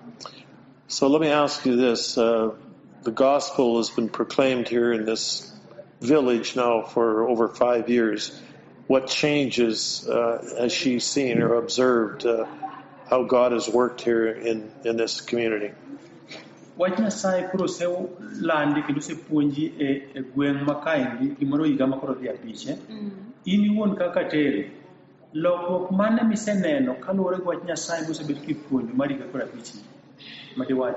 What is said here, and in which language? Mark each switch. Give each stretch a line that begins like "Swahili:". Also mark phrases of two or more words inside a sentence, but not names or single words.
English: So let me ask you this. The gospel has been proclaimed here in this village now for over 5 years. What changes has she seen or observed how God has worked here in this community?
Luo (Kenya and Tanzania): Wach Nyasaye koro se landi kendo se puonji e gweng' ma kaendi gimoro higa ma koro dhi apiche. In iwuon kaka tere lokruok mane miseneno kaluwore gi wach Nyasaye mosebed kipuonjo mar higa koro apiche madiwachi?